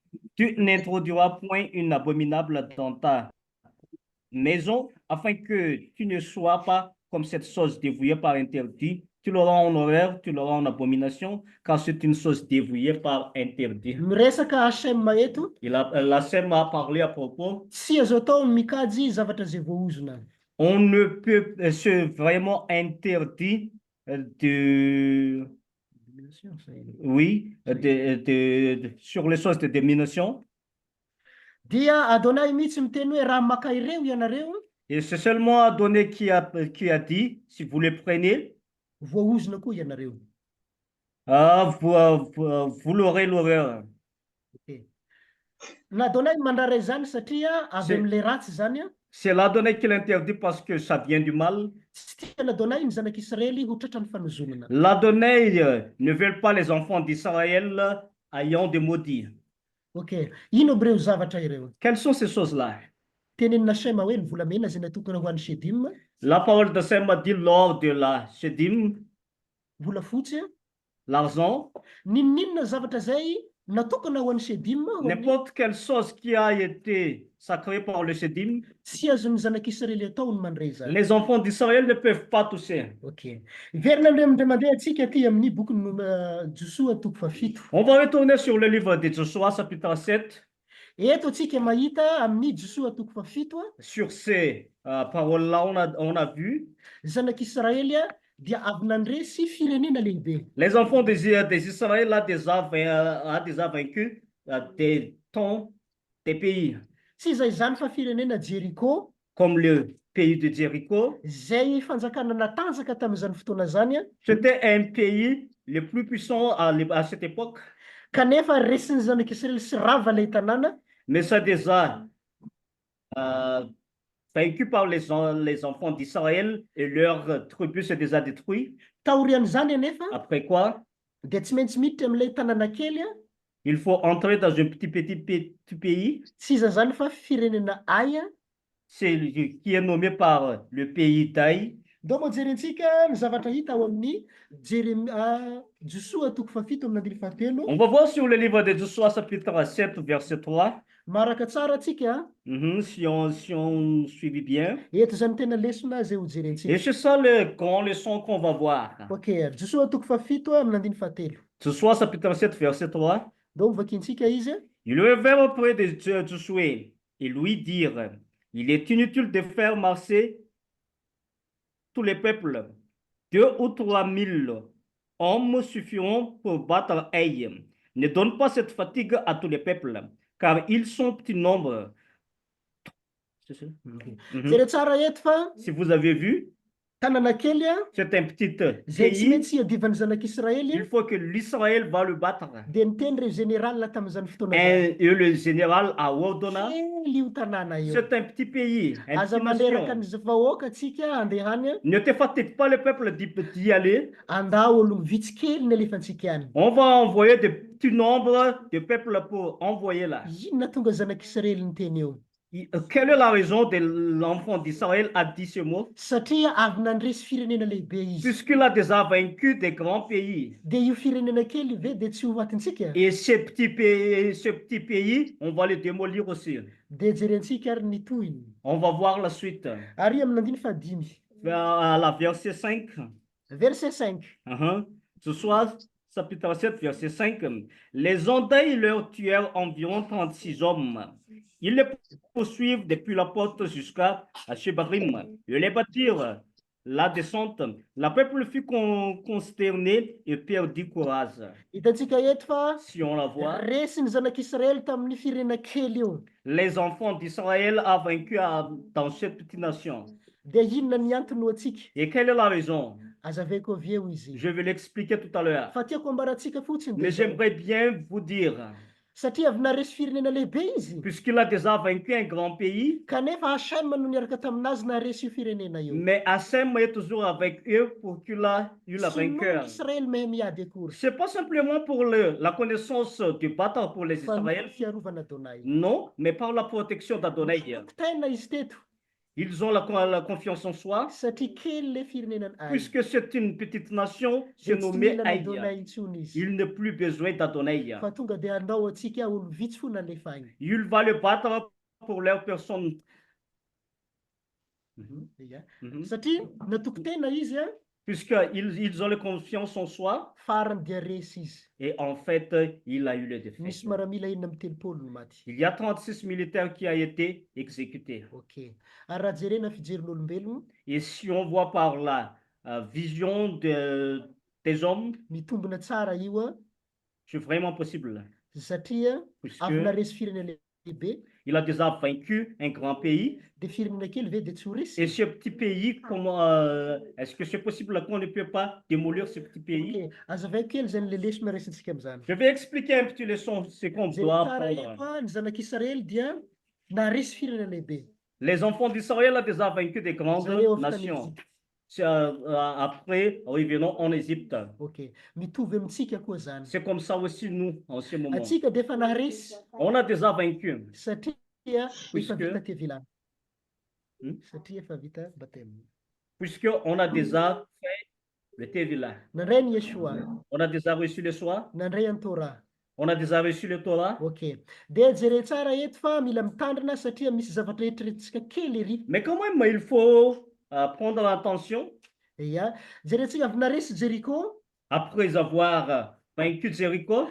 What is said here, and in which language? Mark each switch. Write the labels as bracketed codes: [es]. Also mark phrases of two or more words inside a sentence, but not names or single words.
[fr] Tu n'introduiras point une abominable dans ta maison, afin que tu ne sois pas comme cette chose dévouée par interdit. Tu l'auras en horreur, tu l'auras en abomination, car c'est une chose dévouée par interdit. [mg] Miresaka Hashem eto. [fr] La Shem a parlé à propos. [mg] Tsy azo atao mikajy zavatra zay voahozona. [fr] On ne peut, c'est vraiment interdit de, oui, sur les choses de domination. [mg] Dia Adonai mihitsy miteny hoe raha maka ireo ianareo [fr] Et c'est seulement Adonai qui a dit, si vous les prenez, [mg] voaozina koa ianareo. [fr] vous l'aurez l'horreur. Okay. [mg] Na Adonai mandrara izany satria avy [fr] C'est- [mg] am'le ratsy zany a, [fr] C'est l'Adonai qui l'interdit parce que ça vient du mal. [mg] tsy tiana Adonai ny zanak'Israely ho tratra ny fanozonana. [fr] L'Adonai ne veut pas les enfants d'Israël ayant des maudits. Okay. [mg] Ino aby reo zavatra ireo? [fr] Quelles sont ces choses-là? [mg] Tenenin Hasema hoe ny volamena zay natokana ho an'ny Shedim, [fr] La parole de Saint m'a dit lors de la Shedim, [mg] volafotsy, [fr] l'argent, [mg] ninninona zavatra zay natokana ho an'ny Shedim, ho an'ny [fr] n'importe quelle chose qui a été sacrée par le Shedim, [mg] tsy azon'ny zanak'Israely atao ny mandray zany. [fr] les enfants d'Israël ne peuvent pas toucher. Okay. [mg] Iverina ndray mandeha antsika aty amin'ny boky Josoa toko fafito. [fr] On va retourner sur le livre de Joshua, chapitre 7. [mg] Eto antsika mahita amin'ny Josoa toko fafito a, [fr] Sur ces paroles-là, on a vu [mg] zanak'Israely a dia avy nandresy firenena lehibe. [fr] les enfants des Israël a déjà vaincu des temps, des pays, [mg] Tsy izay zany fa firenena Jeriko, [fr] comme le pays de Jéricho. [mg] zay fanjakana natanjaka tamin'izany fotoana zany a, [fr] C'était un pays le plus puissant à cette époque, [mg] kanefa resin'ny zanak'Israely sy rava ilay tanàna, [fr] mais ça déjà vaincu par les enfants d'Israël et leur tribu s'est déjà détruit. [mg] taorian'izany anefa [fr] Après quoi, [mg] dia tsy maintsy miditra amin'ilay tanàna kely a, [fr] il faut entrer dans un petit pays, [mg] tsy iza zany fa firenena Aya. [fr] qui est nommé par le pays d'Aï. [mg] Dao moa jerentsika ny zavatra hita ao amin'ny Josoa toko fafito amin'ny andiny fahatelo. [fr] On va voir sur le livre de Joshua, chapitre 7, verset 3. [mg] Maraka tsara atsika, [fr] Si on suivit bien. [mg] eto zany tena lesona zay ho [fr] Et [mg] jerentsika. [fr] c'est ça le grand leçon qu'on va voir. [mg] Okay, Josoa toko fafito amin'ny andiny fahatelo. [fr] Joshua, chapitre 7, verset 3. [mg] Dao vakintsika izy. [fr] Ils levèrent auprès de Josué et lui dirent, il est inutile de faire marcher tous les peuples. 2 ou 3 000 hommes suffiront pour battre Haï. Ne donne pas cette fatigue à tous les peuples, car ils sont petit nombre. C'est ça? [mg] Jere tsara eto fa [fr] Si vous avez vu, [mg] tanàna kely a, [fr] c'est un petit [mg] zay tsy [fr] pays. [mg] maintsy iadivan'ny zanak'Israely, [fr] Il faut que l'Israël va le battre. [mg] dia niteny reo général tamin'izany fotoana zany. [fr] Et le général a ordonné. [mg] Kely io tanàna io. [fr] C'est un petit pays, une [mg] Aza [fr] petite [mg] maneraka [fr] nation. [mg] ny vahoaka atsika andehany a, [fr] Ne te fatigue pas le peuple d'y aller. [mg] andao olo vitsy kely ny alefantsika any. [fr] On va envoyer de petits nombres de peuples pour envoyer là. [mg] Inona tonga zanak'Israely niteny eo? [fr] Quelle est la raison de l'enfant d'Israël a dit ce mot? [mg] Satria avy nandresy firenena lehibe izy. [fr] Puisqu'il a déjà vaincu des grands pays. [mg] Dia io firenena kely ve dia tsy ho atintsika? [fr] Et ce petit pays, on va le démolir aussi. [mg] Dia jerentsika ary ny tohiny. [fr] On va voir la suite. [mg] Ary amin'ny andiny fahadimy. [fr] À la verset 5. Verset 5. Ce soir, chapitre 7, verset 5. Les Ondais leur tuèrent environ 36 hommes. Ils les poursuivent depuis la porte jusqu'à Shebarim. Ils les battirent la descente. Le peuple fut consterné et perdit courage. [mg] Hitantsika eto fa [fr] Si on la voit, [mg] resy ny zanak'Israely tamin'ny firenena kely io. [fr] les enfants d'Israël ont vaincu dans cette petite nation. [mg] Dia inona ny antony ho atsika? [fr] Et quelle est la raison? [mg] Azaveko avy eo izy. [fr] Je vais l'expliquer tout à l'heure. [mg] Fa tiako ambaratsika fotsiny. [fr] Mais j'aimerais bien vous dire, [mg] Satria avy naresy firenena lehibe izy. [fr] puisqu'il a déjà vaincu un grand pays, [mg] Kanefa Hashem no niaraka taminazy naresy io firenena io. [fr] mais Hachem est toujours avec eux pour qu'il a eu la [mg] Tsy [fr] vainqueur. [mg] manko Israely mahay miady akory. [fr] C'est pas simplement pour la connaissance du battre pour les [mg] Fa ny [fr] Israéliens, [mg] fiarovana Adonai. [fr] non, mais par la protection d'Adonai. [mg] Tena izy teto. [fr] Ils ont la confiance en soi, [mg] Satria kely le firenenany Ai. [fr] puisque c'est une petite nation, c'est [mg] Dia tsy [fr] nommé [mg] mila [fr] Haï. [mg] n'Adonai intsony izy. [fr] Il n'a plus besoin d'Adonai. [mg] Fa tonga dia andao atsika olo vitsy fo nalefa agny. [fr] Il va le battre pour leur personne. [mg] Satria natoko tena izy a, [fr] puisqu'ils ont la confiance en soi, [mg] farany dia resy izy. [fr] et en fait, il a eu le défaite. [mg] Misy maramila enina amby telopolo no maty. [fr] Il y a 36 militaires qui ont été exécutés. Ok. [mg] Ary raha jerena fijerin'olombelogno, [fr] Et si on voit par la vision des hommes, [mg] mitombona tsara io a, [fr] c'est vraiment possible, [mg] satria [fr] puisque [mg] avy naresy firenena lehibe, [fr] il a déjà vaincu un grand pays. [mg] de firenena kely ve de tsy ho [fr] Et [mg] resy. [fr] ce petit pays, comment est-ce que c'est possible qu'on ne peut pas démolir ce petit pays? [mg] Ok, azavaiko kely zany le lesy maresantsika am'zany. [fr] Je vais expliquer un petit leçon, ce qu'on [mg] Zay [fr] doit [mg] tsara io [fr] apprendre. [mg] a, ny zanak'Israely dia naresy firenena lehibe. [fr] Les enfants d'Israël ont déjà vaincu des grandes [mg] Zareo avy tany [fr] nations. Égypte. C'est, après, revenons en Égypte. [mg] Ok, mitovy amintsika koa zany. [fr] C'est comme ça aussi nous, en ce moment. [mg] Atsika de efa naresy [fr] On a déjà vaincu. [mg] satria efa [fr] Puisque- [mg] vita tevilany. Hmm? Satria efa vita batema. [fr] Puisqu'on a déjà fait le Tevila. [mg] Nandray ny Yeshua, [fr] On a déjà reçu le soir. [mg] nandray ny Torah. [fr] On a déjà reçu le Torah. Ok. [mg] De jere tsara eto fa mila mitandrina satria misy zavatra eritreretintsika kely ery. [fr] Mais quand même, il faut prendre attention. [mg] Ia, jerentsika avy naresy Jericho, [fr] Après avoir vaincu Jéricho,